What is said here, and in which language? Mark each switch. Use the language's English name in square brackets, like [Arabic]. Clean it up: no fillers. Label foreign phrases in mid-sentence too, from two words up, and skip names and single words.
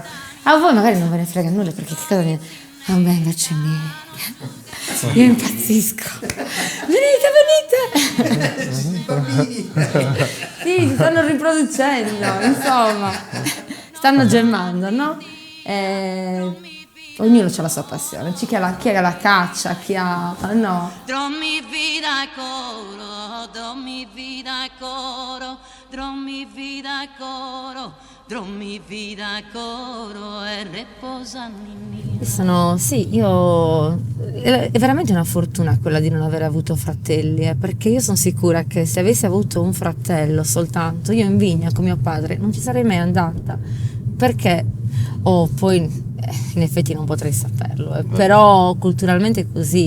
[Italian] A voi magari non ve ne frega nulla perché che cosa ne... A me invece io impazzisco. Venite! Sì, si stanno riproducendo, insomma. Stanno gemmando, no? Ognuno ha la sua passione, chi ha la caccia, chi ha... no. [Sardinian] Drommi vida e coro, drommi vida e coro, drommi vida e coro, drommi vida e coro e riposani. [Italian] È veramente una fortuna quella di non aver avuto fratelli, perché io sono sicura che se avessi avuto un fratello soltanto, io in vigna con mio padre non ci sarei mai andata, perché poi in effetti non potrei saperlo, però culturalmente è così.